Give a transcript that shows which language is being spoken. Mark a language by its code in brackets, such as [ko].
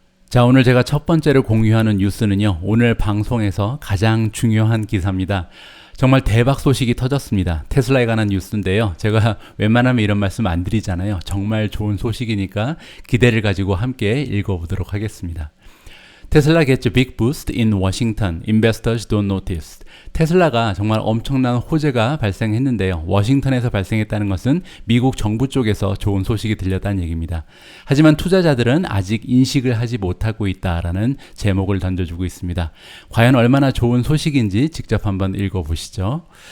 [ko] 자, 오늘 제가 첫 번째로 공유하는 뉴스는요, 오늘 방송에서 가장 중요한 기사입니다. 정말 대박 소식이 터졌습니다. 테슬라에 관한 뉴스인데요. 제가 웬만하면 이런 말씀 안 드리잖아요. 정말 좋은 소식이니까 기대를 가지고 함께 읽어보도록 하겠습니다. [en] 테슬라 gets a big boost in Washington. Investors don't notice. [ko] 테슬라가 정말 엄청난 호재가 발생했는데요. 워싱턴에서 발생했다는 것은 미국 정부 쪽에서 좋은 소식이 들렸다는 얘기입니다. 하지만 투자자들은 아직 인식을 하지 못하고 있다라는 제목을 던져주고 있습니다. 과연 얼마나 좋은 소식인지 직접 한번 읽어보시죠.